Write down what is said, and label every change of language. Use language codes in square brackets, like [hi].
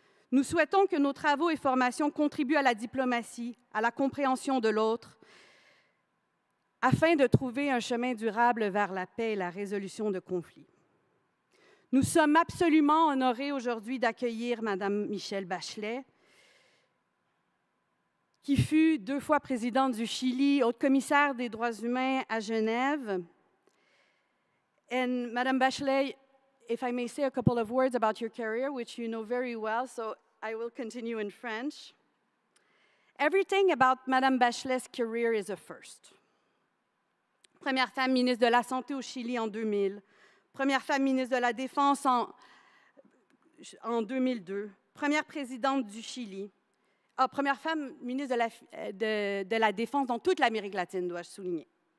[fr] Nous souhaitons que nos travaux et formations contribuent à la diplomatie, à la compréhension de l'autre, afin de trouver un chemin durable vers la paix et la résolution de conflits. Nous sommes absolument honorés aujourd'hui d'accueillir Mme Michelle Bachelet, qui fut 2 fois présidente du Chili, Haute-Commissaire des droits humains à Genève. [en] And Mme Bachelet, if I may say a couple of words about your career, which you know very well, so I will continue in French. Everything about Mme Bachelet's career is a first. [fr] Première femme ministre de la Santé au Chili en 2000, première femme ministre de la Défense en 2002, première présidente du Chili, première femme ministre de la Défense dans toute l'Amérique latine, dois-je souligner.